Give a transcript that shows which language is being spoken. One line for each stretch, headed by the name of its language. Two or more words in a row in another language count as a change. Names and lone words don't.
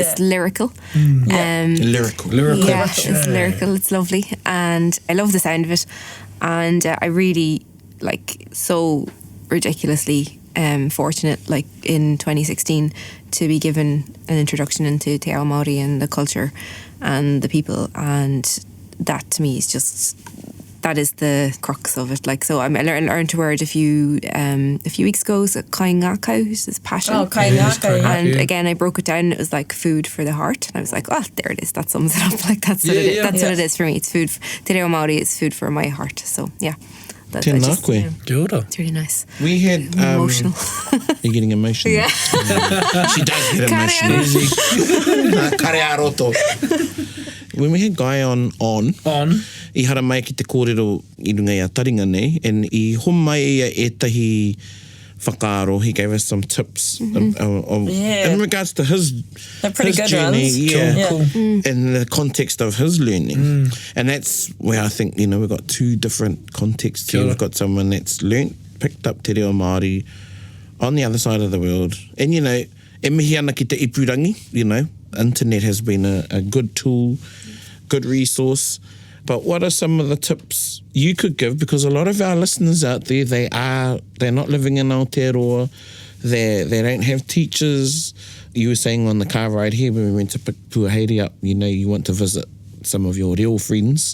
English: It's lyrical. Lyrical. Yeah, it's lyrical. It's lovely. And I love the sound of it. And I really, like, so ridiculously fortunate, like in 2016, to be given an introduction into
Māori: te ao Māori
English: and the culture and the people, and that to me is just, that is the crux of it. Like, so I learned a word a few weeks ago, so ngākau, which is passion. Oh, ngākau. And again, I broke it down. It was like food for the heart. And I was like, oh, there it is. That sums it up. Like that's what it is. That's what it is for me. It's food. Te reo Māori is food for my heart. So yeah.
Māori: Tēnā koe.
English: It's really nice. We had Emotional. You're getting emotional. Yeah. She does get emotional.
Māori: Kare roto.
English: When we had Guy on,
Māori: I hara mai ki te kōrero I runga I a Taringa nei, and I homai ia etahi whakaaro,
English: he gave us some tips in regards to his journey, in the context of his learning. And that's where I think, you know, we've got two different contexts here. We've got someone that's picked up te reo Māori on the other side of the world. And, you know,
Māori: e mihi ana ki te ipurangi,
English: you know, internet has been a good tool, good resource. But what are some of the tips you could give? Because a lot of our listeners out there, they're not living in Aotearoa. They don't have teachers. You were saying on the car ride here when we went to pick Puaheiri up, you know, you want to visit some of your reo friends.